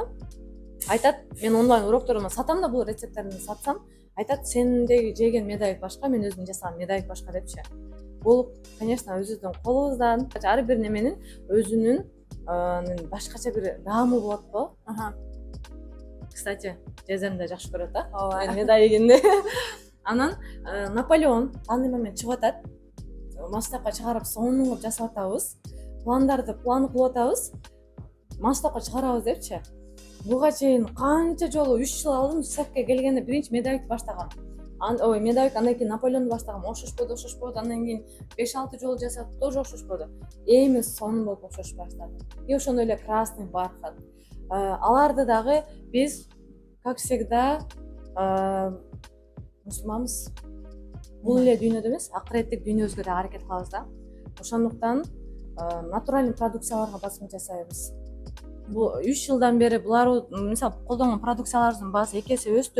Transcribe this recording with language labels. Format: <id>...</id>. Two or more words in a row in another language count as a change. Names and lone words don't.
<ky>Айтат, мен онлайн урокторумда сатам да, бул рецепттерди сатсам, айтат, сендеги жеген медовик башка, мен өзүм жасаган медовик башка депчи. Бул, конечно, өзүбүздүн колубуздан, ар бир неменин өзүнүн башкача бир даамы болот го. Кстати, жезем да жакшы көрөт да. Медовигинди. Анан Наполеон</ky> <ru>данный момент</ru> <ky>чыгып атат. масштабка чыгарып сонун кылып жасап атабыз. Пландарды план кылып атабыз. Масштабка чыгарабыз депчи. Буга чейин канча жолу 3 жыл алдым цехке келгенде биринчи медовик баштагам. Ой, медовик андан кийин Наполеонду баштагам. Ошошподу. Андан кийин 5-6 жолу жасап, тоже ошошподу. Эми сонун болуп окшош баштады. И ошондой эле</ky> <ru>красный бархат.</ru> <ky>Аларды дагы биз,</ky> <ru>как всегда,</ru> <ky>мусулманбыз. Бул эле дүйнөдө эмес, акыреттик дүйнөбүзгө да аракет кылабыз да. Ошондуктан натуральный продукцияларга басым жасайбыз. Бул 3 жылдан бери булар мисалы колдонгон продукцияларыбыздын баасы 2 эсе өстү.</ky>